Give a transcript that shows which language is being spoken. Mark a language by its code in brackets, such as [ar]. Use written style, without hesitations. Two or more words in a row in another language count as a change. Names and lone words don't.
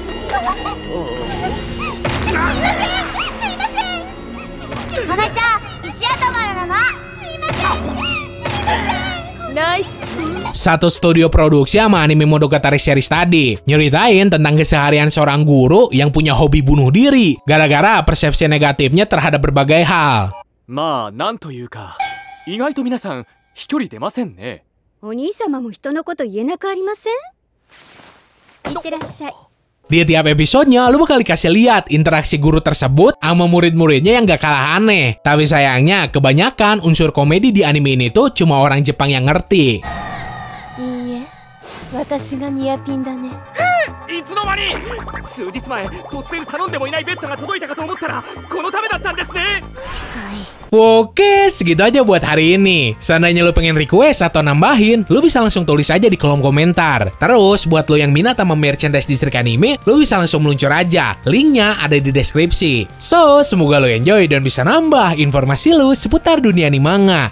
[id] Satu studio produksi sama anime Monogatari series tadi. Nyeritain tentang keseharian seorang guru yang punya hobi bunuh diri gara-gara persepsi negatifnya terhadap berbagai hal. [ja] まあ、なんというか、意外と皆さん飛距離出ませんね。お兄様も人のこと言えなくありません? いってらっしゃい. [id] Di tiap episodenya, lu bakal dikasih lihat interaksi guru tersebut sama murid-muridnya yang gak kalah aneh. Tapi sayangnya, kebanyakan unsur komedi di anime ini tuh cuma orang Jepang yang ngerti. Iya, [ja] 私がニアピンだね。いつの間に数日前突然頼んでもいないベッドが届いたかと思ったらこのためだったんですね。 [id] Oke, segitu aja buat hari ini. Seandainya lu pengen request atau nambahin, lu bisa langsung tulis aja di kolom komentar. Terus, buat lu yang minat sama merchandise distrik anime, lu bisa langsung meluncur aja. Linknya ada di deskripsi. So, semoga lu enjoy dan bisa nambah informasi lu seputar dunia anime manga.